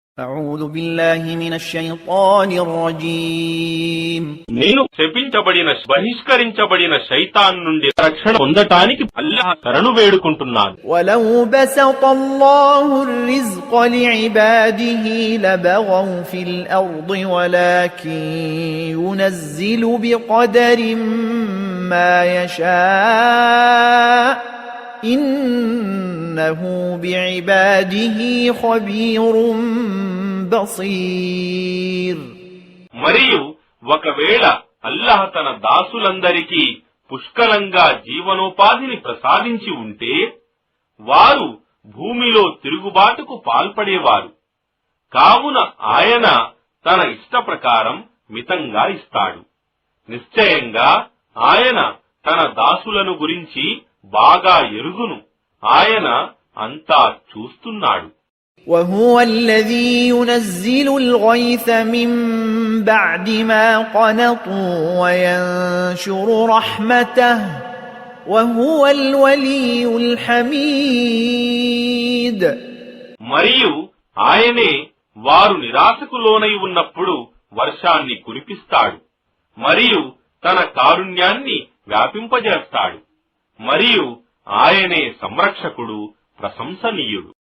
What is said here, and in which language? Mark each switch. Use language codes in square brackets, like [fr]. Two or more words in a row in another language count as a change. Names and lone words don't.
[ar] أعوذ بالله من الشيطان الرجيم [te] నేను శపించబడిన బహిష్కరించబడిన శైతాన్ నుండి రక్షణ పొందటానికి అల్లాహ్ శరణు వేడుకుంటున్నాను. [ar] ولو بسط الله الرزق لعباده لبغوا في الأرض ولكن ينزل بقدر ما يشاء إنه بعباده خبير بصير. [te] మరియు ఒకవేళ అల్లాహ్ తన దాసులందరికీ పుష్కలంగా జీవనోపాధిని ప్రసాదించి ఉంటే వారు భూమిలో తిరుగుబాటుకు పాల్పడేవారు. కావున ఆయన తన ఇష్ట ప్రకారం మితంగా ఇస్తాడు. నిశ్చయంగా ఆయన తన దాసులను గురించి బాగా ఎరుగును. ఆయన అంతా చూస్తున్నాడు. [ar] وهو الذي ينزل الغيث من بعد ما قنطوا وينشر رحمته وهو الولي الحميد. [te] మరియు ఆయనే వారు నిరాశకు లోనై ఉన్నప్పుడు వర్షాన్ని కురిపిస్తాడు మరియు తన కారుణ్యాన్ని వ్యాపింపజేస్తాడు. మరియు ఆయనే సంరక్షకుడు, ప్రశంసనీయుడు.